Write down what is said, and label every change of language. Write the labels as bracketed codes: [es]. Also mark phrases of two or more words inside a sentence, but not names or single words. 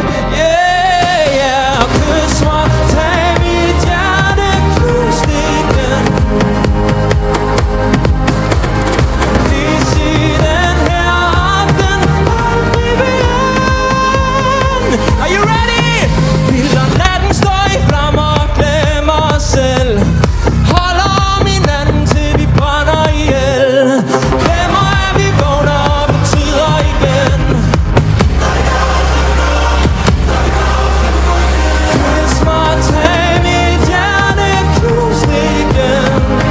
[en] Yeah, yeah. [da] Og kys mig, tag mit hjerte, knus det igen. Please i den her aften aldrig igen. [en] Are you ready? [da] Vi lader natten stå i flammer og glemmer os selv. Holder om hinanden til vi brænder ihjel. Glemmer at vi vågner og fortryder igen. Kys mig, tag mit hjerte, knus det igen.